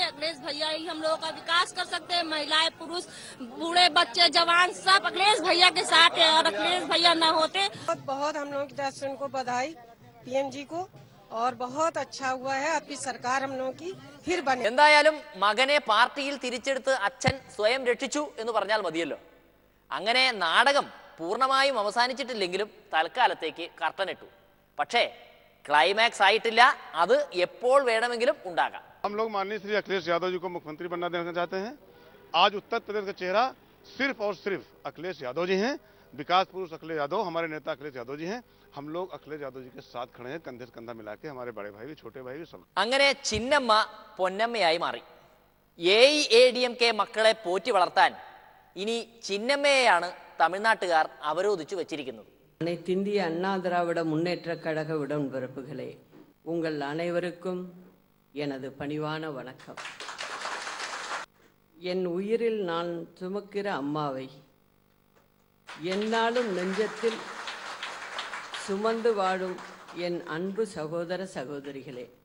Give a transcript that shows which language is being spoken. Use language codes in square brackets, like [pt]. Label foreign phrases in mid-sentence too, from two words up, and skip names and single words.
[hi] अखिलेश भैया ही हम लोगों का विकास कर सकते हैं. महिलाएं, पुरुष, बूढ़े, बच्चे, जवान सब अखिलेश भैया के साथ है और अखिलेश भैया न होते. बहुत हम लोगों की तरफ से उनको बधाई PM जी को और बहुत अच्छा हुआ है. आपकी सरकार हम लोगों की फिर बने. [ml] എന്തായാലും മകനെ പാർട്ടിയിൽ തിരിച്ചെടുത്ത് അച്ഛൻ സ്വയം രക്ഷിച്ചു എന്ന് പറഞ്ഞാൽ മതിയല്ലോ. അങ്ങനെ നാടകം പൂർണ്ണമായും അവസാനിച്ചിട്ടില്ലെങ്കിലും തൽക്കാലത്തേക്ക് കർട്ടനിട്ടു. പക്ഷേ ക്ലൈമാക്സ് ആയിട്ടില്ല. അത് എപ്പോൾ വേണമെങ്കിലും ഉണ്ടാകാം. [hi] हम लोग माननीय श्री अखिलेश यादव जी को मुख्यमंत्री बनना देना चाहते हैं. आज उत्तर प्रदेश का चेहरा सिर्फ और सिर्फ अखिलेश यादव जी हैं. विकास पुरुष अखिलेश यादव हमारे नेता अखिलेश यादव जी हैं। हम लोग अखिलेश यादव जी के साथ खड़े हैं, कंधे से कंधा मिला के। हमारे बड़े भाई भी, छोटे भाई भी, सब। [ml] അങ്ങനെ ചിന്നമ്മ പൊന്നമ്മയായി മാറി. AIADMK മക്കളെ പോറ്റി വളർത്താൻ ഇനി ചിന്നമ്മയെയാണ് തമിഴ്നാട്ടുകാർ അവരോധിച്ചു വച്ചിരിക്കുന്നത്. [ta] அனைத்திந்திய அண்ணா திராவிட முன்னேற்றக் கழக உடன்பிறப்புகளே, உங்கள் அனைவருக்கும் எனது பணிவான வணக்கம். என் உயிரில் நான் சுமக்கிற அம்மாவை எந்நாளும் நெஞ்சத்தில் சுமந்து வாழும் என் அன்பு சகோதர சகோதரிகளே,